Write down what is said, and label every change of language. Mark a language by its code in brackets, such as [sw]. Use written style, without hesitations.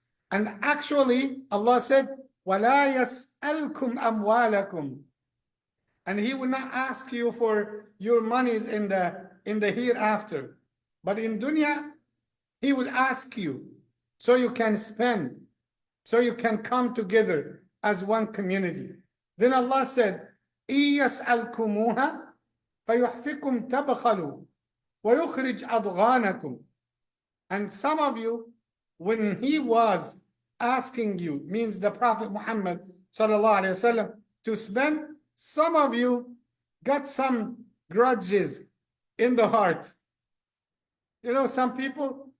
[en] And actually Allah said, [ar] وَلَا يَسْأَلْكُمْ أَمْوَالَكُمْ, [en] and He will not ask you for your monies in the hereafter. But in dunya, He will ask you so you can spend, so you can come together as one community. Then Allah said, [ar] إِيَسْأَلْكُمُوهَا فَيُحْفِكُمْ تَبْخَلُوا وَيُخْرِجْ أَضْغَانَكُمْ. [en] And some of you, when He was asking you, means the Prophet Muhammad sallallahu alaihi wasallam, to spend, some of you got some grudges in the heart. Some people,